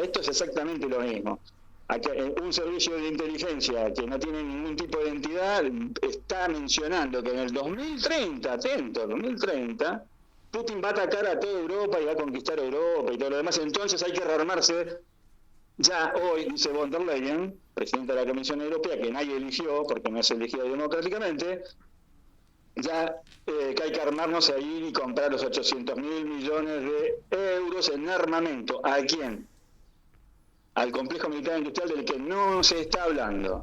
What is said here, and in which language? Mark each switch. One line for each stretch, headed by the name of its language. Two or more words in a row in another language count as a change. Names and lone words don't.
Spanish: Esto es exactamente lo mismo. Acá, un servicio de inteligencia que no tiene ningún tipo de entidad está mencionando que en el 2030, atento, 2030, Putin va a atacar a toda Europa y va a conquistar Europa y todo lo demás. Entonces hay que rearmarse. Ya hoy, dice von der Leyen, presidenta de la Comisión Europea, que nadie eligió, porque no es elegida democráticamente, ya que hay que armarnos ahí y comprar los 800.000 millones de euros en armamento. ¿A quién? Al complejo militar industrial del que no se está hablando.